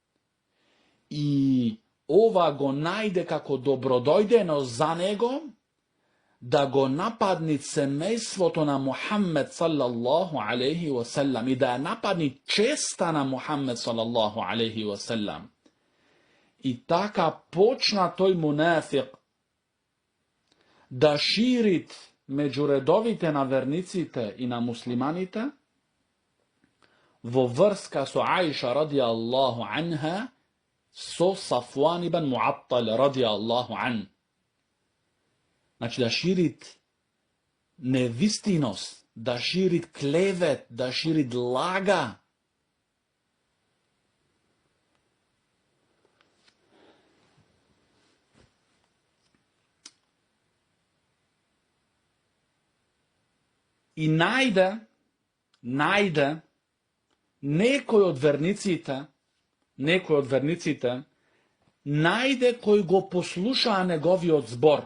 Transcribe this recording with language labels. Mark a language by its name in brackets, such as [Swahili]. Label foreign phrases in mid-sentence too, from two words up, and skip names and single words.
[Macedonian] И ова го најде како добродојдено за него да го нападни семејството на Мухаммед [Arabic] صلى الله عليه وسلم [Macedonian] и да ја нападни честа на Мухаммед [Arabic] صلى الله عليه وسلم. [Macedonian] И така почна тој мунафик да ширит меѓу редовите на верниците и на муслиманите во врска со Аиша [Arabic] رضي الله عنها, [Macedonian] со Сафуан ибн Муаттал [Arabic] رضي الله عنه. [Macedonian] Значи да ширит невистиност, да ширит клевет, да ширит лага. И најде некој од верниците, најде кој го послушаа неговиот збор.